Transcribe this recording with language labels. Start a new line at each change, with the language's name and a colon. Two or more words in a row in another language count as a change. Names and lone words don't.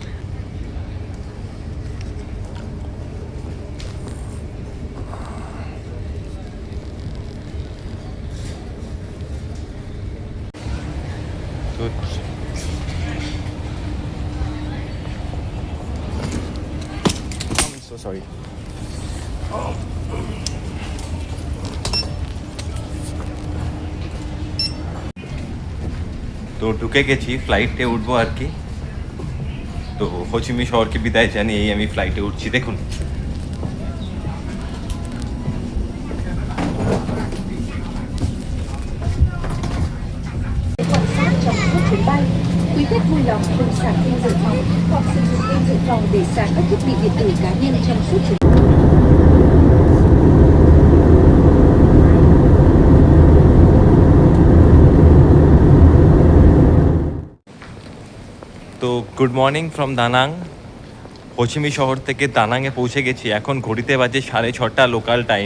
Bangla: তো সরি। তো ঢুকে গেছি, ফ্লাইটে উঠবো আর কি। তো হোচিমি শহরকে বিদায় জানিয়ে এই আমি ফ্লাইটে উঠছি। দেখুন,
Vietnamese: trong suốt chuyến bay. Quý khách vui lòng không sạc pin dự phòng hoặc sử dụng pin dự phòng để sạc các thiết bị điện tử cá nhân trong suốt chuyến.
Bangla: তো
English: good morning from
Bangla: দানাং। হোচিমি শহর থেকে দানাংয়ে পৌঁছে গেছি। এখন ঘড়িতে বাজে 6:30
English: local time.